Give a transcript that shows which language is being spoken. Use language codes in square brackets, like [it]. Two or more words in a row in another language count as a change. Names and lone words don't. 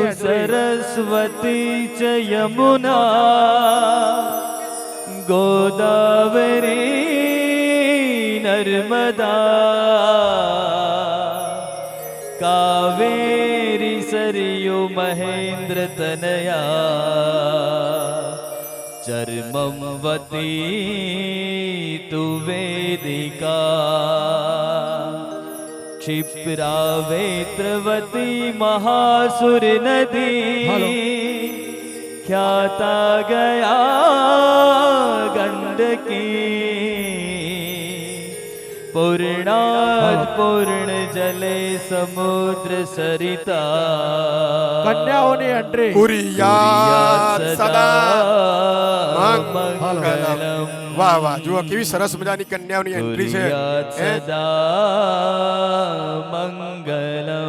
[sa] સિંધુ સરસ્વતી ચ યમુના ગોદાવરી નર્મદા કાવેરી સરયુ મહેન્દ્ર તનયા ચર્મમ વતી તુ વેદિકા क्षिप्रावेत्रवती महासुर नदी ख्याता गया गंडकी पूर्णात् पूर्ण जले સમુદ્ર સરિતા [gu] કન્યાઓની એન્ટ્રી [sa] કુરિયાત સદા મંગલમ. [gu] વાહ વાહ, જુઓ કેવી સરસ મજાની કન્યાઓની એન્ટ્રી છે. [sa] મંગલમ.